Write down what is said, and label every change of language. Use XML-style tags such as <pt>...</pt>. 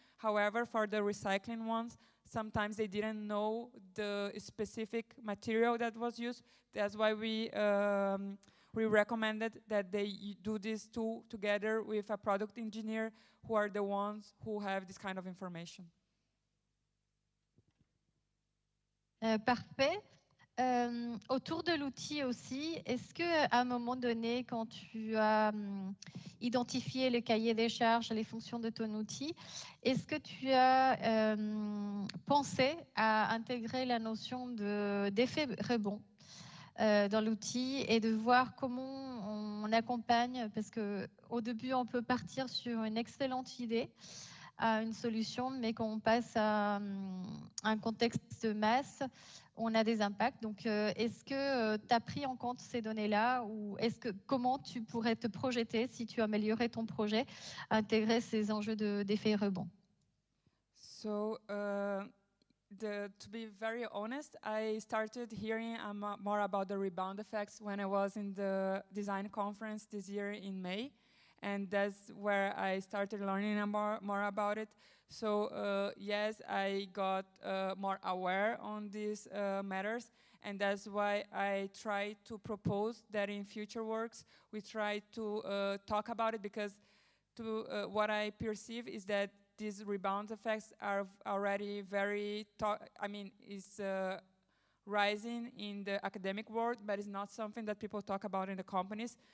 <en>However, for the recycling ones, sometimes they didn't know the specific material that was used. That's why we recommended that they do this tool together with a product engineer, who are the ones who have this kind of information.</en> <fr>Parfait. Autour de l'outil aussi, est-ce qu'à un moment donné, quand tu as identifié le cahier des charges, les fonctions de ton outil, est-ce que tu as pensé à intégrer la notion d'effet rebond dans l'outil et de voir comment on accompagne, parce qu'au début, on peut partir sur une excellente idée, à une solution, mais quand on passe à un contexte de masse, on a des impacts. Donc, est-ce que tu as pris en compte ces données-là, ou comment tu pourrais te projeter, si tu améliorais ton projet, à intégrer ces enjeux d'effet rebond?</fr> <en>So, to be very honest, I started hearing more about the rebound effects when I was in the design conference this year in May. And that's where I started learning more about it. So yes, I got more aware on these matters, and that's why I try to propose that in future works we try to talk about it, because what I perceive is that these rebound effects are already very, is rising in the academic world, but it's not something that people talk about in the companies.</en>